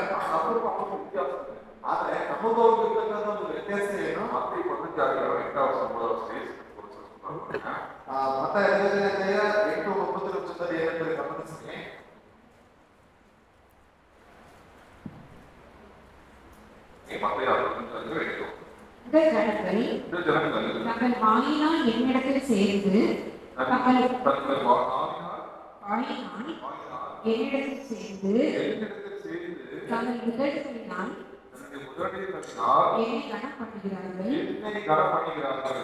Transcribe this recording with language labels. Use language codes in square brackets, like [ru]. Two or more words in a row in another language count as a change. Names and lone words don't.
[kn] ಆದ್ರೆ ನಮಗೂ ಇರ್ತಕ್ಕಂಥ ಒಂದು ವ್ಯತ್ಯಾಸ ಏನು? ಮತ 8:9 ಏನಂತ ಗಮನಿಸಿ. [ta] இந்த ஜனங்கள் தங்கள் வாயினால் என்னிடத்தில் சேர்ந்து தங்கள் உதடுகளினால் என்னை கனப்படுகிறார்கள்.